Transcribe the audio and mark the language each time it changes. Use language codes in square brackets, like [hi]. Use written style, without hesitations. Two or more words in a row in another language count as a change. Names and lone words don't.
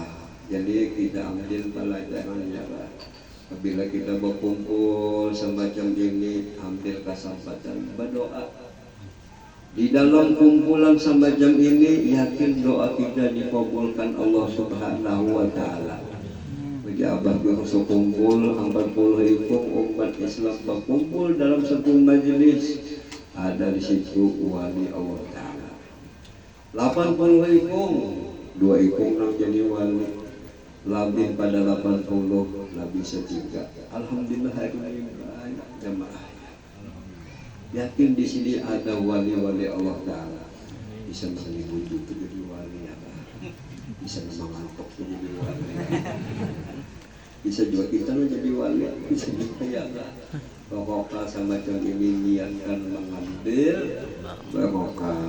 [bjn] Jadi kita ambil pelajarannya lah. Apabila kita berkumpul semacam ini, ambil kesempatan berdoa. Di dalam kumpulan semacam ini, yakin doa kita dikabulkan Allah [ar] سبحانه وتعالى. [bjn] Bagi Abah Bangsu kumpul 40 ikung umat Islam berkumpul dalam satu majelis, ada di situ wali Allah Ta'ala. 80 ikung, 2 ikung nak jadi wali, lebih pada 80 lebih setiga. Alhamdulillah hari ini banyak jamaah. Yakin di sini ada wali-wali Allah Ta'ala. Bisa menghibur itu jadi wali apa? Bisa mengantuk jadi wali. Bisa juga kita menjadi wali, bisa juga ya. Barokah semacam ini niatkan mengambil barokah.